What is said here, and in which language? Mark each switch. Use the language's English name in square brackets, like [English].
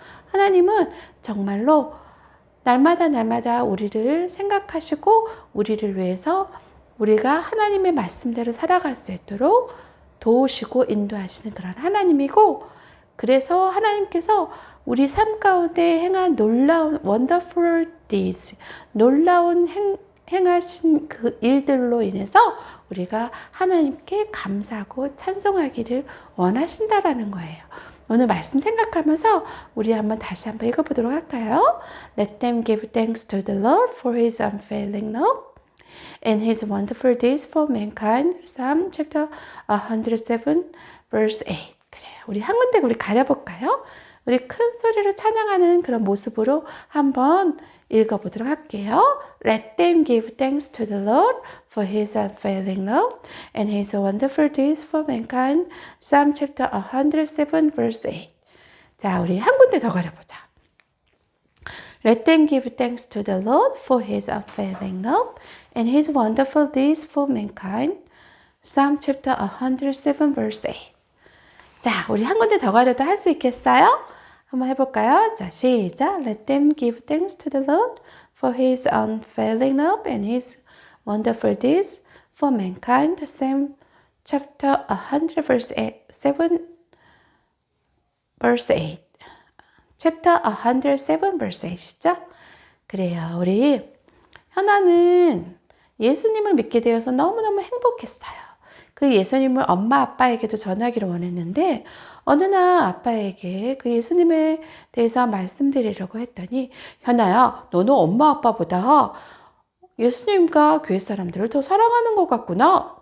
[Korean] 하나님은 정말로 날마다 우리를 생각하시고 우리를 위해서 우리가 하나님의 말씀대로 살아갈 수 있도록 도우시고 인도하시는 그런 하나님이고 그래서 하나님께서 우리 삶 가운데 행한 놀라운 [English] wonderful deeds, [Korean] 놀라운 행하신 그 일들로 인해서 우리가 하나님께 감사하고 찬송하기를 원하신다라는 거예요. 오늘 말씀 생각하면서 우리 다시 한번 읽어보도록 할까요? [English] Let them give thanks to the Lord for His unfailing love and His wonderful deeds for mankind. Psalm chapter 107 verse 8. [Korean] 그래요. 우리 한 군데 우리 가려볼까요? 우리 큰 소리로 찬양하는 그런 모습으로 한번 읽어보도록 할게요. [English] Let them give thanks to the Lord for His unfailing love and His wonderful deeds for mankind. Psalm chapter 107 verse 8. [Korean] 자, 우리 한 군데 더 가려보자. [English] Let them give thanks to the Lord for His unfailing love and His wonderful deeds for mankind. Psalm chapter 107 verse 8. [Korean] 자, 우리 한 군데 더 가려도 할 수 있겠어요? 한번 해볼까요? 자, 시작. [English] Let them give thanks to the Lord for His unfailing love and His wonderful deeds for mankind. Psalm chapter 100 verse 7 verse 8. Chapter 107 verse 8이죠? [Korean] 그래요. 우리 현아는 예수님을 믿게 되어서 너무너무 행복했어요. 그 예수님을 엄마 아빠에게도 전하기를 원했는데 어느 날 아빠에게 그 예수님에 대해서 말씀드리려고 했더니 현아야, 너는 엄마 아빠보다 예수님과 교회 사람들을 더 사랑하는 것 같구나.